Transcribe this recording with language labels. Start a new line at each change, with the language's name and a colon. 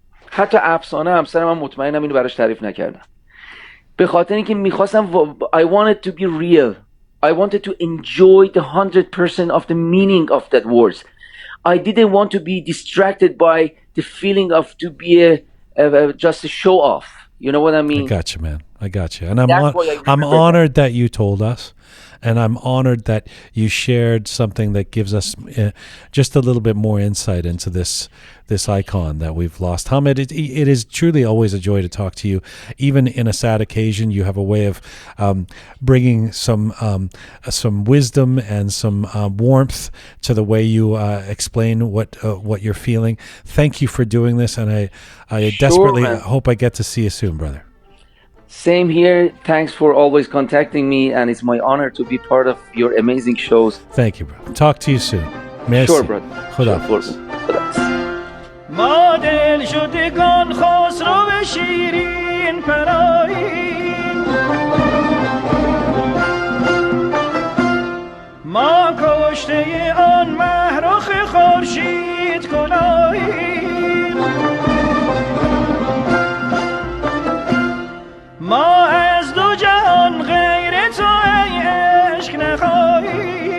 Persian: حتی افسانه همسر من مطمئنم اینو براش تعریف نکردم. به خاطر اینکه میخواستم
English: I wanted to be real. I wanted to enjoy the 100% of the meaning of that words. I didn't want to be distracted by the feeling of to be just a show off. You know what I mean? I got you, man. I got you. And I'm honored that you told us. And I'm honored that you shared something that gives us just a little bit more insight into this icon that we've lost. Hamid, it is truly always a joy to talk to you. Even in a sad occasion, you have a way of bringing some wisdom and some warmth to the way you explain what you're feeling. Thank you for doing this, and I desperately hope I get to see you soon, brother. Same here. Thanks for always contacting me, and it's my honor to be part of your amazing shows. Thank you, brother. Talk to you soon. Merci. Sure, brother.
Persian: Khuda. ما دل شدگان خسرو شیرین پراییم ما کشته آن مهرخ خورشید کلاییم ما از دو جهان غیر تو ای عشق نخواهیم.